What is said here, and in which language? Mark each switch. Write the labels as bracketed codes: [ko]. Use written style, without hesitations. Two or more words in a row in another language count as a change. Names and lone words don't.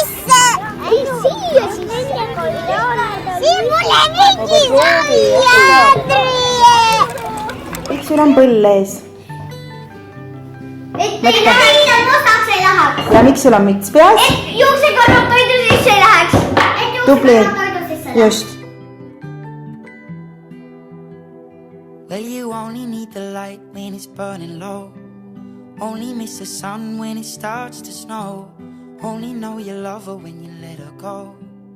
[et] Ei siia, siin ennega oli olemas. Siin mulle mingi Miks sul on põll ees? et teie naine mustaks ei läheks. Ja miks sul on müts peas? Et juuksekorrad toidu sisse ei läheks. Tubli. Just. [en] Well, you only need the light when it's burning low. Only miss the sun when it starts to snow. Only know you love her when you let her go.